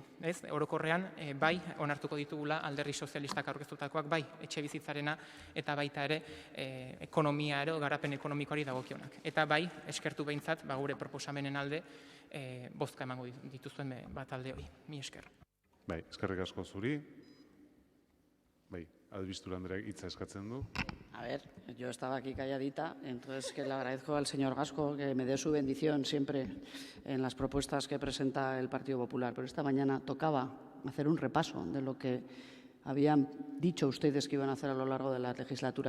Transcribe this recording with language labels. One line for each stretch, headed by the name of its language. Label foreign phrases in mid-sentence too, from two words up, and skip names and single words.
Basque: Orokorrean, bai, onartuko ditugula alderdi sozialistak aurkeztutakoak, bai, etxe bizitzarena, eta baita ere ekonomia ero, garapen ekonomikoari dagokionak. Eta bai, eskertu behintzat, gure proposamenen alde, bozka emango dituzuen bat alde hori. Mi esker. Bai, eskerrik asko zuri. Bai, Albistur Andreak hitza eskatzen du.
Spanish: A ver, yo estaba aquí calladita, entonces que le agradezco al señor Gasco que me dé su bendición siempre en las propuestas que presenta el Partido Popular, pero esta mañana tocaba hacer un repaso de lo que habían dicho ustedes que iban a hacer a lo largo de la legislatura.